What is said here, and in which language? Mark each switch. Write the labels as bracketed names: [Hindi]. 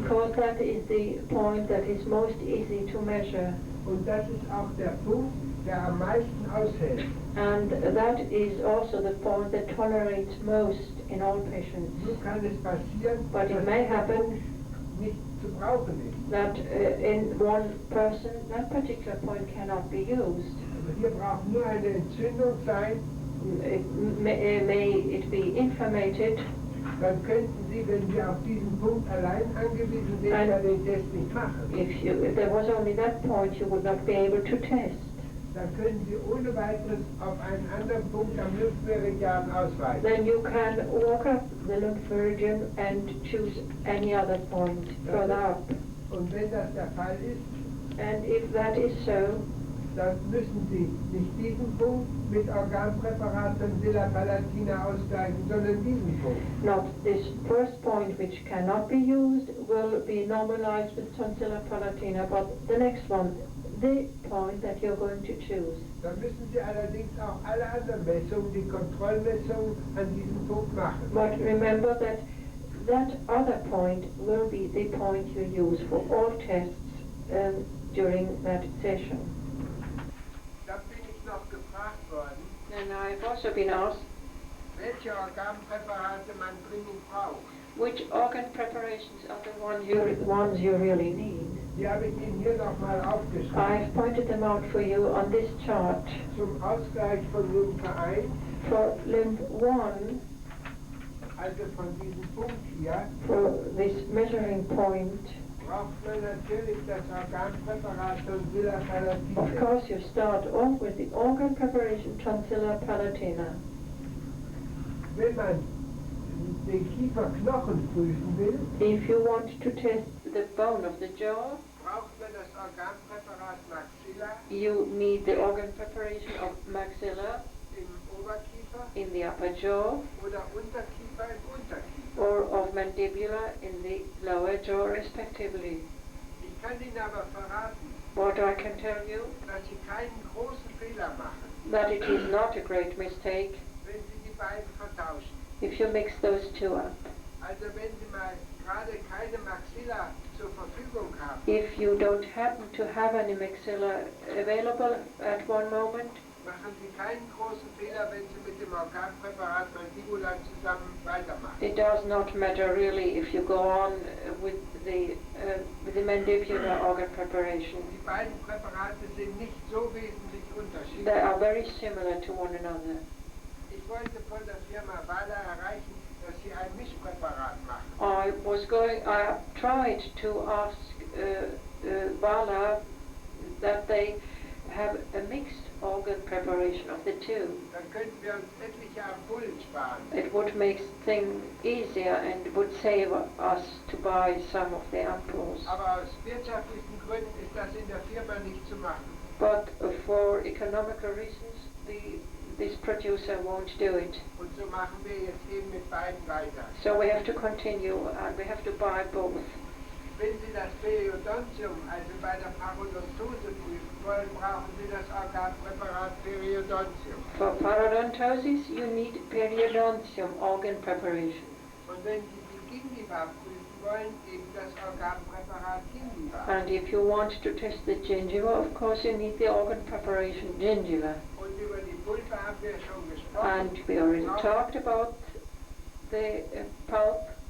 [English] Because that is the point that is most easy to measure. [German] Und das ist auch der Punkt, der am meisten aushält. [English] And that is also the point that tolerates most in all patients. [German] Nun kann es passieren, [English] But it may happen [German] nicht zu brauchen ist. [English] that in one person that particular point cannot be used. [German] Also hier braucht nur eine Entzündung sein. [English] May it be inflammated, [German] Dann könnten Sie, wenn Sie auf diesen Punkt allein angewiesen sind, ja den Test nicht machen. [English] if there was only that point you would not be able to test. [German] Dann können Sie ohne weiteres auf einen anderen Punkt am Lymphmeridian ausweichen. [English] Then you can walk up the lymph meridian and choose any other point further up. [German] Und wenn das der Fall ist, [English] And if that is so, [German] dann müssen Sie nicht diesen Punkt mit Organpräparat und Silapalatina ausgleichen, sondern diesen Punkt. [English] not this first point which cannot be used will be normalized with tonsilla palatina, but the next one, the point that you're going to choose. [German] Dann müssen Sie allerdings auch alle anderen Messungen, die Kontrollmessungen, an diesem Punkt machen. [English] But remember that that other point will be the point you use for all tests during that session. [German] Da bin ich noch gefragt worden, [English] And I've also been asked, [German] welche Organpräparate man dringend braucht. [English] Which organ preparations are the ones you really need? [German] Die habe ich Ihnen hier nochmal aufgeschrieben. [English] I've pointed them out for you on this chart. [German] Zum Ausgleich von Lymphe 1, [English] For lymph 1, [German] also von diesem Punkt hier, [English] for this measuring point, [German] braucht man natürlich das Organpräparat Tonsilla palatina. [English] of course you start off with the organ preparation Tonsilla palatina. [German] Wenn man den Kieferknochen prüfen will, [English] If you want to test the bone of the jaw, [German] braucht man das Organpräparat Maxilla [English] you need the organ preparation of maxilla [German] im Oberkiefer [English] in the upper jaw [German] oder Unterkiefer im Unterkiefer. [English] or of mandibula in the lower jaw respectively. [German] Ich kann Ihnen aber verraten, [English] What I can tell you, [German] dass Sie keinen großen Fehler machen, [English] that it is not a great mistake [German] wenn Sie die beiden vertauschen. [English] if you mix those two up. [German] Also wenn Sie mal gerade keine Maxilla zur Verfügung haben, [English] If you don't happen to have any maxilla available at one moment, [German] machen Sie keinen großen Fehler, wenn Sie mit dem Organpräparat Mandibula zusammen weitermachen. [English] it does not matter really if you go on with the mandibular organ preparation. [German] Die beiden Präparate sind nicht so wesentlich [English] They [German] unterschiedlich. [English] are very similar to one another. [German] Ich wollte von der Firma Wala erreichen, dass Sie ein Mischpräparat machen. [English] I tried to ask Vala that they have a mixed organ preparation of the two. [German] Dann könnten wir uns etliche Ampullen sparen. [English] It would make things easier and would save us to buy some of the ampoules. [German] Aber aus wirtschaftlichen Gründen ist das in der Firma nicht zu machen. [English] But for economical reasons, this producer won't do it. [German] Und so machen wir jetzt eben mit beiden weiter. [English] So we have to continue and we have to buy both. [German] Wenn Sie das Periodontium, also bei der Parodontose prüfen wollen, brauchen Sie das Organpräparat Periodontium. [English] For parodontosis, you need periodontium organ preparation. [German] Und wenn Sie die Gingiva prüfen wollen, eben das Organpräparat Gingiva. [English] And if you want to test the gingiva, of course you need the organ preparation gingiva. [German] Und über die Pulpe haben wir schon gesprochen. [English] And we already talked about the pulp,